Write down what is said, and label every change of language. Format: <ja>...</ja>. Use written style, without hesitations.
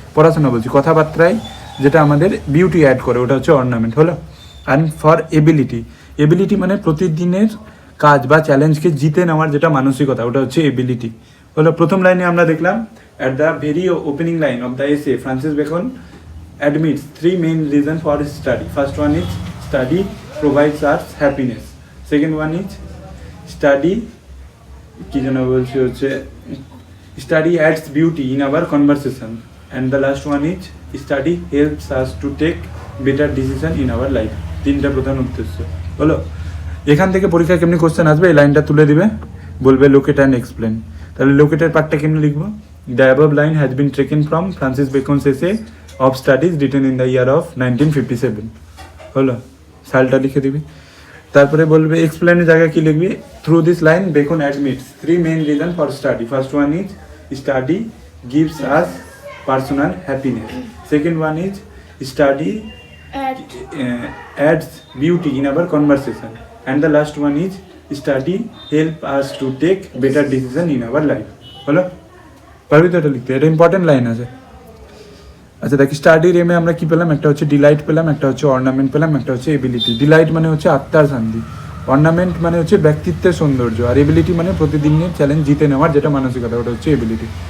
<bn>পড়াশোনা বলছি, কথাবার্তায় যেটা আমাদের বিউটি অ্যাড করে, ওটা হচ্ছে অর্নামেন্ট হলো।</bn> <en>and for</en> <bn>এবিলিটি, এবিলিটি মানে প্রতিদিনের কাজ বা চ্যালেঞ্জকে জিতে নেওয়ার যেটা মানসিকতা, ওটা হচ্ছে এবিলিটি হলো। প্রথম লাইনে আমরা দেখলাম,</bn> <en>At the very opening line of the essay Francis Bacon admits 3 main reasons for study. First one is study provides us happiness. Second one is study</en> <bn>কি যেন বলছি হচ্ছে</bn> <en>study adds beauty in our conversation, and the last one is study helps us to take better decision in our life.</en> <bn>তিনটা প্রধান উদ্দেশ্য হলো। এখান থেকে পরীক্ষায় কেমনি কোশ্চেন আসবে, এই লাইনটা তুলে দিবে, বলবে</bn> <en>Locate and explain.</en> <bn>তাহলে লোকেটের পার্টটা কেমনি লিখবো?</bn> <en>the above line has been taken from Francis Bacon's essay of studies written in the year of 1957</en> <bn>হলো, সালটা লিখে দিবি। তারপরে বলবে এক্সপ্লেনের জায়গায় কি লিখবি?</bn> <en>Through this line Bacon admits 3 main reason for study. First one is study gives us personal happiness. Second one is study adds beauty in our conversation. And the last one is study help us to take better decision in our life.</en> <bn>হলো পারবি তো এটা লিখতে, এটা important line আছে। আচ্ছা দেখ, স্টাডির এমে আমরা কি পেলাম, একটা হচ্ছে ডিলাইট পেলাম, একটা হচ্ছে অর্নামেন্ট পেলাম, একটা হচ্ছে এবিলিটি। ডিলাইট মানে হচ্ছে আত্মার শান্তি, অর্নামেন্ট মানে হচ্ছে ব্যক্তিত্বের সৌন্দর্য, আর এবিলিটি মানে প্রতিদিনের চ্যালেঞ্জ জিতে নেওয়ার যেটা মানসিকতা, ওটা হচ্ছে এবিলিটি।</bn>